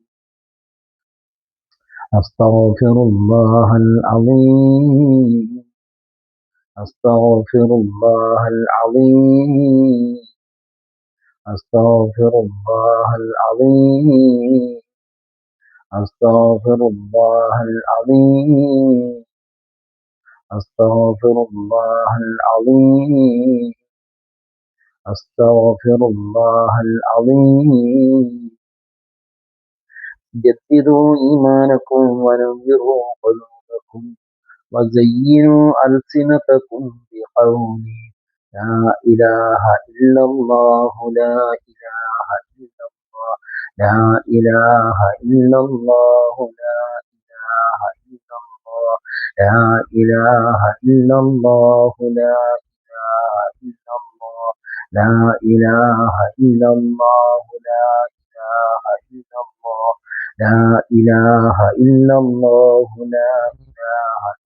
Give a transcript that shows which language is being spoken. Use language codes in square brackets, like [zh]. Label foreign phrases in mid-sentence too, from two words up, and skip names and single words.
[ar] أستغفر الله العظيم أستغفر الله العظيم أستغفر الله العظيم أستغفر الله العظيم أستغفر الله العظيم أستغفر الله العظيم جددوا إيمانكم ونوروا قلوبكم وزينوا ألسنتكم بقول لا إله إلا الله لا إله إلا الله لا إله إلا الله لا إله إلا الله لا إله إلا الله لا إله إلا الله لا إله إلا الله لا إله إلا الله لا إله إلا الله لا إله